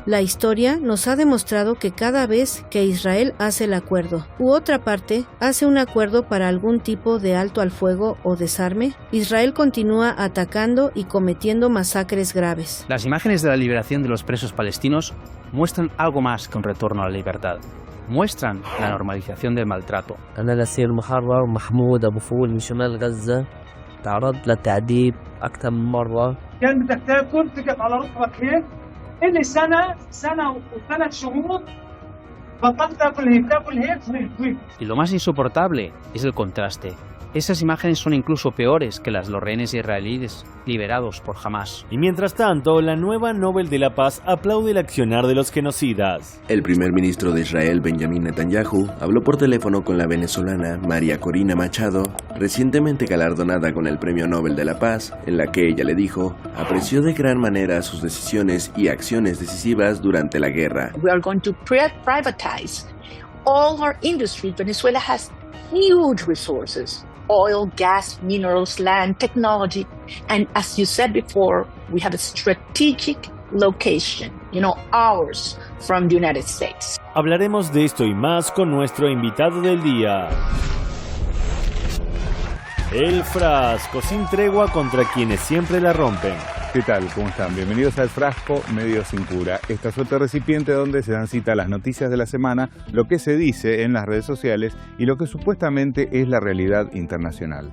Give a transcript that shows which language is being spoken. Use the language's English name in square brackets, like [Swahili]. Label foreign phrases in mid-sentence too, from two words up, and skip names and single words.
[Spanish] La historia nos ha demostrado que cada vez que Israel hace el acuerdo u otra parte hace un acuerdo para algún tipo de alto al fuego o desarme, Israel continúa atacando y cometiendo masacres graves. Las imágenes de la liberación de los presos palestinos muestran algo más que un retorno a la libertad. Muestran la normalización del maltrato. [Arabic] تعرض للتعذيب أكثر من مرة. كان بدك تاكل تقف على ركبك هيك. إلي سنة وثلاث شهور بطلت تاكل هيك. [Spanish] Y lo más insoportable es el contraste. Esas imágenes son incluso peores que las de los rehenes israelíes liberados por Hamás. Y mientras tanto, la nueva Nobel de la Paz aplaude el accionar de los genocidas. El primer ministro de Israel, Benjamin Netanyahu, habló por teléfono con la venezolana María Corina Machado, recientemente galardonada con el Premio Nobel de la Paz, en la que ella le dijo, apreció de gran manera sus decisiones y acciones decisivas durante la guerra. [English] We are going to privatize all our industry. Venezuela has huge resources. Oil, gas, minerals, land, technology. And as you said before, we have a strategic location, ours from the United States. [Spanish] Hablaremos de esto y más con nuestro invitado del día. El frasco, sin tregua contra quienes siempre la rompen. ¿Qué tal? ¿Cómo están? Bienvenidos al Frasco Medio Sin Cura. Esta suerte recipiente donde se dan cita a las noticias de la semana, lo que se dice en las redes sociales y lo que supuestamente es la realidad internacional.